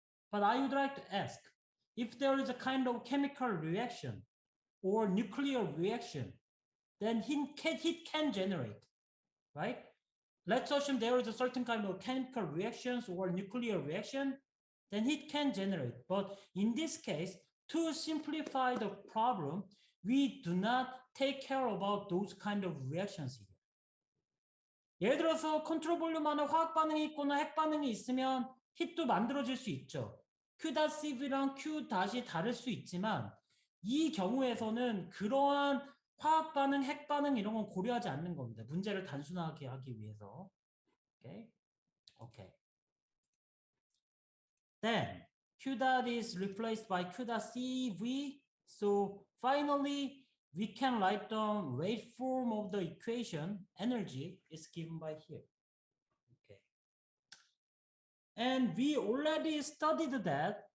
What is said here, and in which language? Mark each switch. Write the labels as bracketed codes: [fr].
[en] But I would like to ask, if there is a kind of chemical reaction or nuclear reaction, then heat can generate, right? Let's assume there is a certain kind of chemical reactions or nuclear reaction, then heat can generate. But in this case, to simplify the problem, we do not take care about those kind of reactions here. [ko] 예를 들어서 컨트롤 볼륨 안에 화학 반응이 있거나 핵 반응이 있으면 hit도 만들어질 수 있죠. Q.CV랑 Q 다시 다를 수 있지만 이 경우에서는 그러한 화학 반응, 핵 반응 이런 건 고려하지 않는 겁니다. 문제를 단순하게 하기 위해서. [en] Okay. Okay. Then Q dot is replaced by Q dot CV. So finally, we can write down rate form of the equation. Energy is given by here. Okay. And we already studied that.